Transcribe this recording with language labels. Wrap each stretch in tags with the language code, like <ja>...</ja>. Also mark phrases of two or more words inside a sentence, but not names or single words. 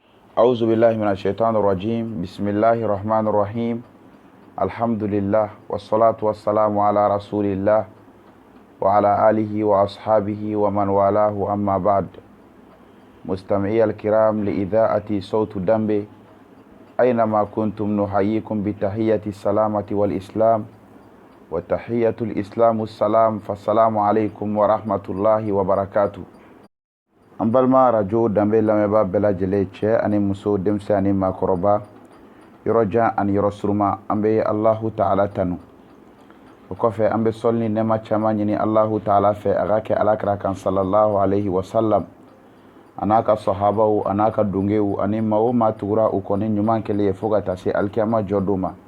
<ar>أعوذ بالله من الشيطان الرجيم بسم الله الرحمن الرحيم الحمد لله والصلاة والسلام على رسول الله وعلى آله وأصحابه ومن والاه أما بعد. مستمعي الكرام لإذاعة صوت دمبي أينما كنتم نحييكم بتحية السلامة والإسلام، وتحية الإسلام السلام، فالسلام عليكم ورحمة الله وبركاته.</ar> <bm>an balima rajo danbe lamɛnba bɛɛ lajɛlen cɛ ani muso, denmisɛn ani maakɔrɔba, yɔrɔ jan ani yɔrɔ suruma, an bɛ Allahu Ta'ala tanu. o kɔfɛ an bɛ sɔli ni nɛɛma caman ɲini Allahu Ta'ala fɛ a ka kɛ alakira kan</bm> <ar>صلى الله عليه وسلم,</ar> <bm>a n'a ka sahabaw, a n'a ka dongew ani maa o maa tugura u kɔni ɲuman kɛlen ye fo ka taa se alikiyama jɔ don ma.</bm>